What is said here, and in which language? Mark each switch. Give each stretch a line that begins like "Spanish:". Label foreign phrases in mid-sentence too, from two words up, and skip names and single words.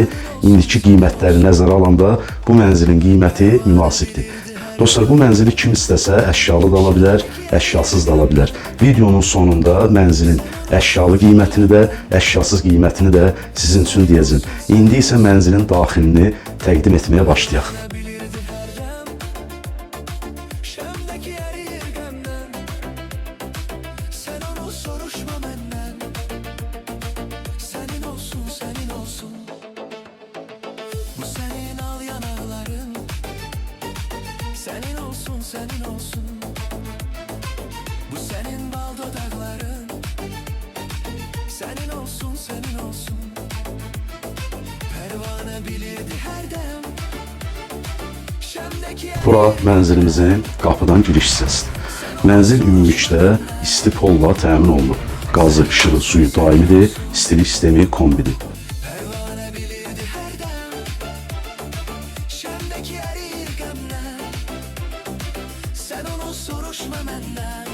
Azerbaijani: İndiki qiymətləri nəzərə alanda bu mənzilin qiyməti münasibdir. Dostlar, bu mənzili kim istəsə əşyalı da ala bilər, əşyasız da ala bilər. Videonun sonunda mənzilin əşyalı qiymətini də, əşyasız qiymətini də sizin üçün deyəcəm. İndi isə mənzilin daxilini təqdim etməyə başlayaq.
Turkish: Bu senin al yanakların, senin olsun, senin olsun. Bu senin bal dudakların, senin olsun, senin olsun. Pervane bilirdi her dem. Şemdeki
Azerbaijani: Bura mənzilimizin qapıdan giriş hissəsidir. Mənzil ümumilikdə isti polla təmin olunur. Qazı, işığı, suyu daimidir, istilik sistemi kombidir.
Turkish: sen onu soruşma benden.